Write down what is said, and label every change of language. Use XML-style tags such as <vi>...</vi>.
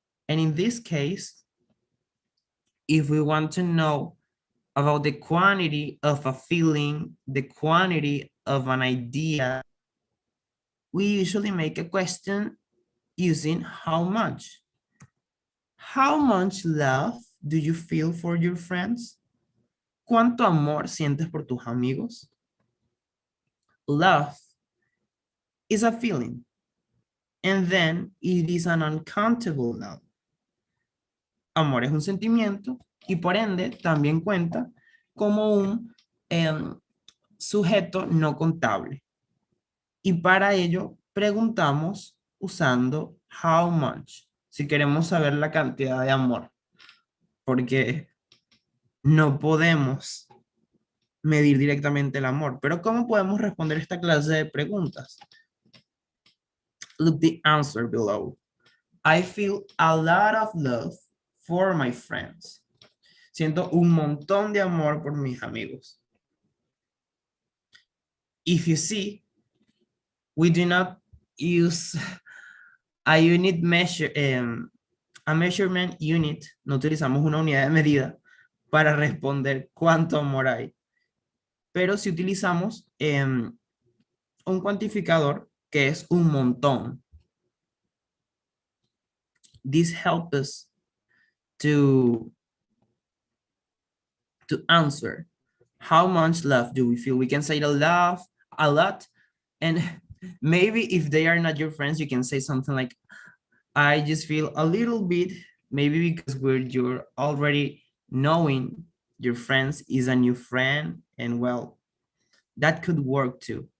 <en>And in this case, if we want to know about the quantity of a feeling, the quantity of an idea, we usually make a question using how much. How much love do you feel for your friends?</en> <es>¿Cuánto amor sientes por tus amigos?</es> <en>Love is a feeling, and then it is an uncountable noun.</en> <es>Amor es un sentimiento y por ende también cuenta como un sujeto no contable. Y para ello preguntamos usando</es> <en>how much,</en> <es>si queremos saber la cantidad de amor, porque no podemos medir directamente el amor. Pero ¿cómo podemos responder esta clase de preguntas?</es> <en>Look the answer below. I feel a lot of love for my friends.</en> <es>Siento un montón de amor por mis amigos.</es> <en>If you see, we do not use a unit measure, a measurement unit.</en> <es>No utilizamos una unidad de medida para responder cuánto amor hay. Pero si utilizamos un cuantificador que es un montón.</es> <en>This helps us to answer how much love do we feel. We can say the love a lot, and maybe if they are not your friends, you can say something like, I just feel a little bit, maybe because you're already knowing your friends is a new friend, and well, that could work too.</en>